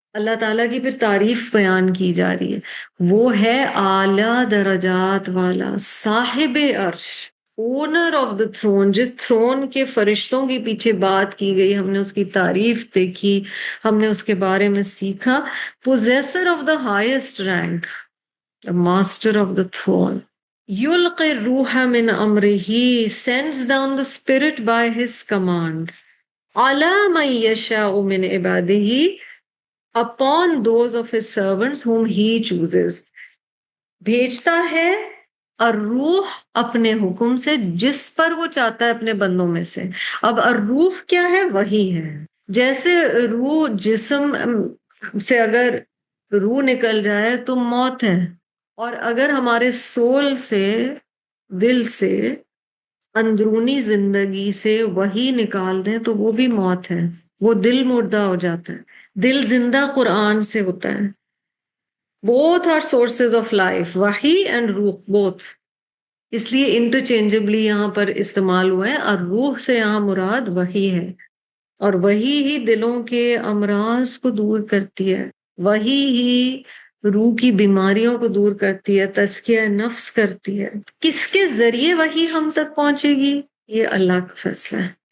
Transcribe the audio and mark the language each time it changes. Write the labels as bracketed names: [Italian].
[Urdu] اللہ تعالیٰ کی پھر تعریف بیان کی جا رہی ہے، وہ ہے اعلیٰ درجات والا، صاحب عرش، [English] Owner of the throne. [Urdu] جس تھرون کے فرشتوں کے پیچھے بات کی گئی، ہم نے اس کی تعریف دیکھی، ہم نے اس کے بارے میں سیکھا. [English] possessor of the highest rank, the master of the throne. [Arabic] یلقی الروح من امرہ، [English] sends down the spirit by his command. [Arabic] عَلَى مَن يَشَاءُ مِنْ عِبَادِهِ، [English] upon those of his servants whom he chooses. [Urdu] بھیجتا ہے الروح اپنے حکم سے جس پر وہ چاہتا ہے اپنے بندوں میں سے. اب الروح کیا ہے؟ وہی ہے. جیسے روح جسم سے اگر روح نکل جائے تو موت ہے، اور اگر ہمارے سول سے، دل سے، اندرونی زندگی سے وہی نکال دیں تو وہ بھی موت ہے، وہ دل مردہ ہو جاتا ہے. دل زندہ قرآن سے ہوتا ہے. [English] both are sources of life، wahi and ruh both. [Urdu] اس لیے انٹرچینجبلی یہاں پر استعمال ہوئے ہیں، اور روح سے یہاں مراد وحی ہے، اور وہی ہی دلوں کے امراض کو دور کرتی ہے، وہی ہی روح کی بیماریوں کو دور کرتی ہے، تزکیہ نفس کرتی ہے. کس کے ذریعے وحی ہم تک پہنچے گی؟ یہ اللہ کا فیصلہ ہے.